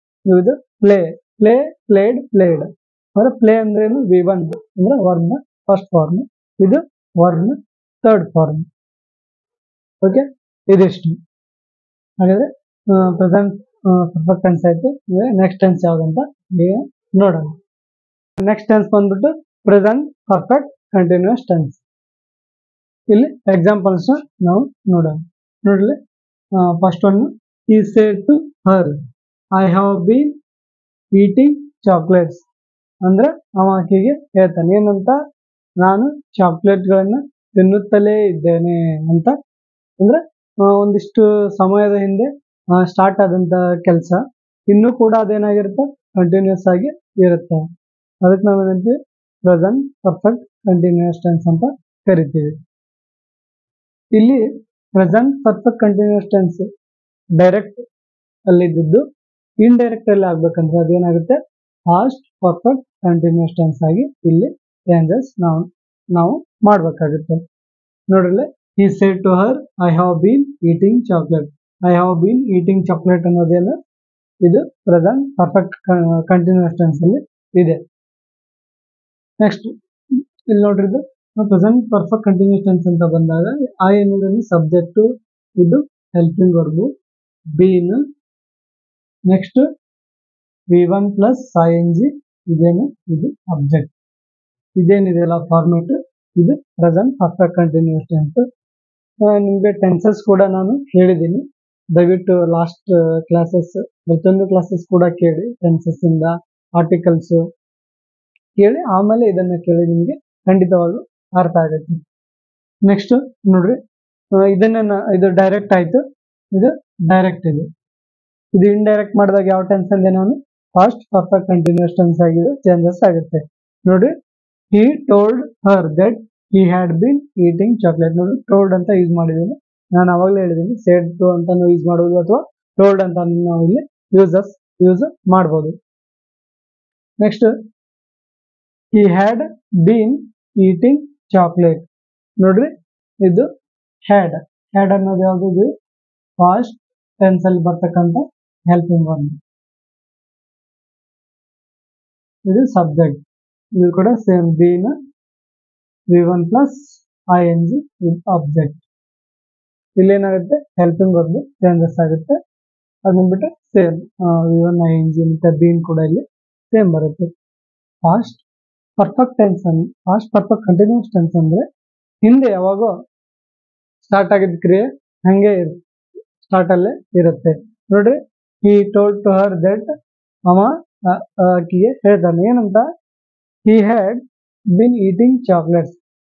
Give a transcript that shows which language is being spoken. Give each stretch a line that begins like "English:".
Kannada: ಇದು ಪ್ಲೇಡ್ ಅಂದ್ರೆ ಪ್ಲೇ ಅಂದ್ರೆ ಏನು, V1 ಅಂದ್ರೆ ವರ್ಬ್ ನ ಫಸ್ಟ್ ಫಾರ್ಮ್, ಇದು ವರ್ಬ್ ನ ಥರ್ಡ್ ಫಾರ್ಮ್. ಓಕೆ, ಇದಿಷ್ಟು. ಹಾಗಾದ್ರೆ ಪ್ರೆಸೆಂಟ್ ಪರ್ಫೆಕ್ಟ್ ಟೆನ್ಸ್ ಆಯ್ತು. ನೆಕ್ಸ್ಟ್ ಟೆನ್ಸ್ ಯಾವ್ದಂತ ನೋಡೋಣ. ನೆಕ್ಸ್ಟ್ ಟೆನ್ಸ್ ಬಂದ್ಬಿಟ್ಟು ಪ್ರೆಸೆಂಟ್ ಪರ್ಫೆಕ್ಟ್ ಕಂಟಿನ್ಯೂಸ್ ಟೆನ್ಸ್. ಇಲ್ಲಿ ಎಕ್ಸಾಂಪಲ್ಸ್ ನಾವು ನೋಡೋಣ.
English: ನೋಡ್ಲಿ, first one, he said to her, I have been eating chocolates.
Kannada: ಅಂದ್ರೆ ಅವ ಆಕೆಗೆ ಹೇಳ್ತಾನೆ ಏನಂತ, ನಾನು ಚಾಕ್ಲೇಟ್ಗಳನ್ನ ತಿನ್ನುತ್ತಲೇ ಇದ್ದೇನೆ ಅಂತ. ಅಂದ್ರೆ ಒಂದಿಷ್ಟು ಸಮಯದ ಹಿಂದೆ ಸ್ಟಾರ್ಟ್ ಆದಂತ ಕೆಲಸ ಇನ್ನೂ ಕೂಡ ಅದೇನಾಗಿರುತ್ತೆ, ಕಂಟಿನ್ಯೂಸ್ ಆಗಿ ಇರುತ್ತೆ. ಅದಕ್ಕೆ ನಾವೇನಂತೀವಿ, ಪ್ರೆಸೆಂಟ್ ಪರ್ಫೆಕ್ಟ್ ಕಂಟಿನ್ಯೂಸ್ ಟೆನ್ಸ್ ಅಂತ ಕರಿತೀವಿ. ಇಲ್ಲಿ present perfect continuous tense direct ಅಲ್ಲಿದ್ದು ಇಂಡೈರೆಕ್ಟ್ ಅಲ್ಲಿ ಆಗ್ಬೇಕಂದ್ರೆ ಅದೇನಾಗುತ್ತೆ, ಪಾಸ್ಟ್ ಪರ್ಫೆಕ್ಟ್ ಕಂಟಿನ್ಯೂಸ್ ಟೆನ್ಸ್ ಆಗಿ ಇಲ್ಲಿ ಚೇಂಜಸ್ ನಾವು ಮಾಡ್ಬೇಕಾಗುತ್ತೆ.
English: ನೋಡ್ರಿ, he said to her, I have been eating chocolate. I have been eating chocolate
Kannada: ಅನ್ನೋದೇನು, ಇದು ಪ್ರೆಸೆಂಟ್ ಪರ್ಫೆಕ್ಟ್ ಕಂಟಿನ್ಯೂಸ್ ಟೆನ್ಸ್ ಅಲ್ಲಿ ಇದೆ. ನೆಕ್ಸ್ಟ್ ಇಲ್ಲಿ ನೋಡ್ರಿ, ಇದು ಪ್ರೆಸೆಂಟ್ ಪರ್ಫೆಕ್ಟ್ ಕಂಟಿನ್ಯೂಸ್ ಟೆನ್ಸ್ ಅಂತ ಬಂದಾಗ ಐ ಅನ್ನೋದನ್ನು ಸಬ್ಜೆಕ್ಟ್, ಇದು helping verb, bean, next V1 plus ing, ಇದೇನು, ಇದು ಅಬ್ಜೆಕ್ಟ್. ಇದೇನಿದೆಯಲ್ಲ ಫಾರ್ಮೇಟ್, ಇದು ಪ್ರೆಸೆಂಟ್ ಪರ್ಫೆಕ್ಟ್ ಕಂಟಿನ್ಯೂಸ್ ಟೆನ್ಸ್. ನಿಮಗೆ ಟೆನ್ಸಸ್ ಕೂಡ ನಾನು ಹೇಳಿದ್ದೀನಿ. ದಯವಿಟ್ಟು ಲಾಸ್ಟ್ ಕ್ಲಾಸಸ್ ಪ್ರತಿಯೊಂದು ಕ್ಲಾಸಸ್ ಕೂಡ ಕೇಳಿ, ಟೆನ್ಸಸ್ ಇಂದ ಆರ್ಟಿಕಲ್ಸ್ ಕೇಳಿ ಆಮೇಲೆ ಇದನ್ನ ಕೇಳಿ, ನಿಮಗೆ ಖಂಡಿತವಾಗ್ಲೂ ಅರ್ಥ ಆಗುತ್ತೆ. ನೆಕ್ಸ್ಟ್ ನೋಡ್ರಿ, ಇದು ಡೈರೆಕ್ಟ್ ಆಯ್ತು, ಇದು ಡೈರೆಕ್ಟ್. ಇದು ಇಂಡೈರೆಕ್ಟ್ ಮಾಡಿದಾಗ ಯಾವ ಟೆನ್ಸ್ ಅಂದೆ ನಾನು, ಪಾಸ್ಟ್ ಪರ್ಫೆಕ್ಟ್ ಕಂಟಿನ್ಯೂಸ್ ಟೆನ್ಸ್ ಆಗಿದೆ, ಚೇಂಜಸ್ ಆಗುತ್ತೆ.
English: ನೋಡ್ರಿ, he told her that he had been eating chocolate.
Kannada: ನೋಡಿ, ಟೋಲ್ಡ್ ಅಂತ ಯೂಸ್ ಮಾಡಿದ್ದೀನಿ. ನಾನು ಅವಾಗಲೇ ಹೇಳಿದ್ದೀನಿ, said to ಅಂತಾನು ಯೂಸ್ ಮಾಡಬಹುದು ಅಥವಾ ಟೋಲ್ಡ್ ಅಂತ ನಾವು ಇಲ್ಲಿ ಯೂಸ್ ಮಾಡಬಹುದು.
English: Next, he had been eating chocolate.
Kannada: ನೋಡ್ರಿ, ಇದು ಹ್ಯಾಡ್ ಅನ್ನೋದು ಯಾವುದು, ಇದು ಪಾಸ್ಟ್ ಟೆನ್ಸ್ ಅಲ್ಲಿ ಬರ್ತಕ್ಕಂಥ ಹೆಲ್ಪಿಂಗ್ ವರ್ಬ್. ಇದು ಸಬ್ಜೆಕ್ಟ್, ಇದು ಕೂಡ same, bean V1 plus ing, ಇದು ಆಬ್ಜೆಕ್ಟ್. ಇಲ್ಲಿ ಏನಾಗುತ್ತೆ, ಹೆಲ್ಪಿಂಗ್ ವರ್ಬ್ ಚೇಂಜಸ್ ಆಗುತ್ತೆ. ಅದನ್ನ ಬಿಟ್ಟು ಸೇಮ್ V1 ing ಮತ್ತೆ ಬೀನ್ ಕೂಡ ಇಲ್ಲಿ ಸೇಮ್ ಬರುತ್ತೆ. Past perfect tense past perfect continuous tense ಅಂದ್ರೆ ಹಿಂದೆ ಯಾವಾಗೋ ಸ್ಟಾರ್ಟ್ ಆಗಿದ್ದ ಕ್ರಿಯೆ ಹಂಗೆ ಸ್ಟಾರ್ಟ್ ಅಲ್ಲೇ ಇರುತ್ತೆ.
English: ನೋಡ್ರಿ, he told to her that,
Kannada: ಅವ ಆಕೆಗೆ ಹೇಳ್ತಾನೆ ಏನಂತ,
English: he had been eating chocolates.